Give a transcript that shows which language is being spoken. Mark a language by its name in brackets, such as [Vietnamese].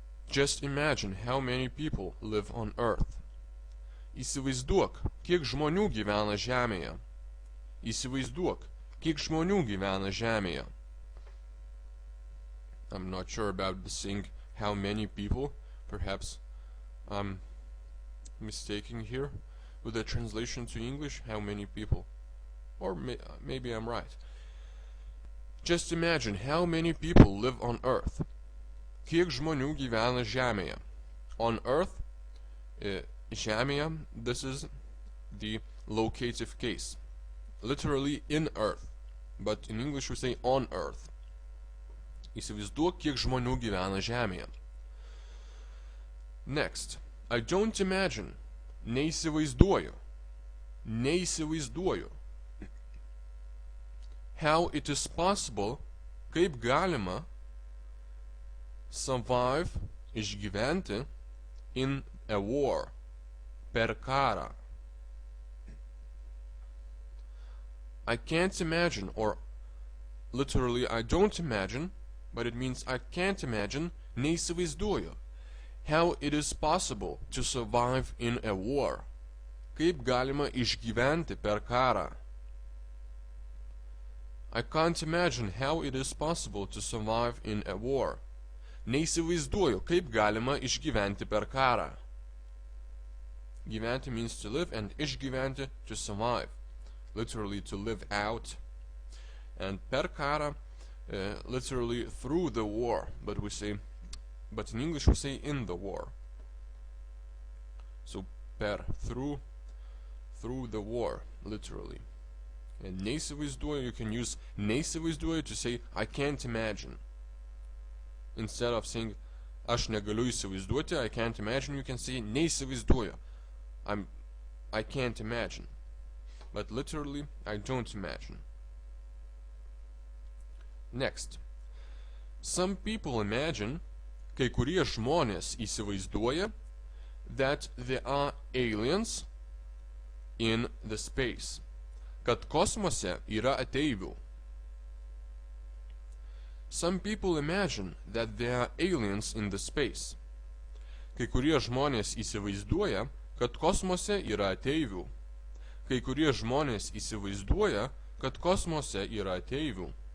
[English] Just imagine how many people live on earth. [Lithuanian] Įsivaizduok, kiek žmonių gyvena žemėje. Įsivaizduok, kiek žmonių gyvena žemėje. [English] I'm not sure about the saying how many people. Perhaps I'm mistaking here with the translation to English, how many people. Or maybe I'm right. Just imagine how many people live on earth. [Lithuanian] Kiek žmonių gyvena žemėje? [English] On earth, žemėje, this is the locative case. Literally in earth, but in English we say on earth. [Lithuanian] Įsivaizduok, kiek žmonių gyvena žemėje. [English] Next, I don't imagine. [Lithuanian] Neįsivaizduoju. Neįsivaizduoju. [English] How it is possible, [Lithuanian] kaip galima [English] survive, [Lithuanian] išgyventi [English] in a war, [Lithuanian] per karą. [English] I can't imagine, or literally I don't imagine, but it means I can't imagine, [Lithuanian] neįsivaizduoju, [English] how it is possible to survive in a war. [Lithuanian] Kaip galima išgyventi per karą. [English] I can't imagine how it is possible to survive in a war. [Lithuanian] Neįsivaizduoju, kaip galima išgyventi per karą. [English] Gyventi means to live, and išgyventi to survive. Literally to live out. And [Lithuanian] per karą, [English] literally through the war, but in English we say in the war. So per, through the war, literally. And neįsivaizduoju, you can use neįsivaizduoju to say I can't imagine. Instead of saying [Lithuanian] aš negaliu įsivaizduoti, [English] I can't imagine, you can say [Lithuanian] neįsivaizduoju. [English] I can't imagine. But literally, I don't imagine. Next. Some people imagine, [Lithuanian] kai kurie žmonės įsivaizduoja, [English] that there are aliens in the space. [Lithuanian] Kad kosmose yra ateivių. [English] Some people imagine that there are aliens in the space. [Lithuanian] Kai kurie žmonės įsivaizduoja, kad kosmose yra ateivių. Kai kurie žmonės įsivaizduoja, kad kosmose yra ateivių.